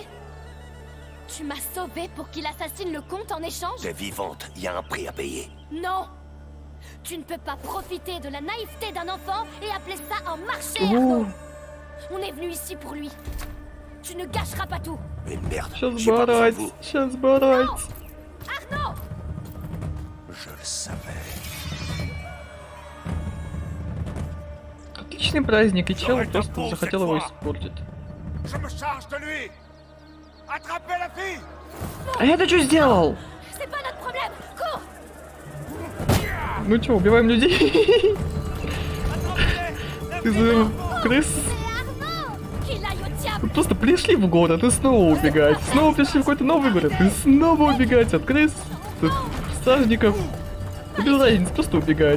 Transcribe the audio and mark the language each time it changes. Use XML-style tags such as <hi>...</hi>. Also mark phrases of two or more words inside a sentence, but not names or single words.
<fr>Tu m'as sauvé pour qu'il assassine le comte en échange? T'es vivante, il y a un prix à payer. Non! Tu ne peux pas profiter de la naïveté d'un enfant et appeler ça un marché, Ouh. Arnaud! On est venu ici pour lui. Tu ne gâcheras pas tout. Mais merde,</fr> <ru>Сейчас</ru> <fr>j'ai pas besoin de</fr> <ru>брать,</ru> <fr>vous.</fr> <ru>сейчас брать.</ru> <fr>Arnaud! Je le savais.</fr> <ru>Отличный праздник, и чел просто захотел его испортить.</ru> <fr>Je me charge de lui! Attrapez la fille!</fr> <ru>А я-то что сделал?</ru> <fr>C'est pas notre problème! Cours!</fr> <ru>Ну чё, убиваем людей? Ты за крыс?</ru> <fr>Qu'il aille au diable!</fr> <ru>Вы просто пришли в город и снова убегать. Снова пришли в какой-то новый город и снова убегать от крыс, от стражников. И без разницы, просто убегать.</ru>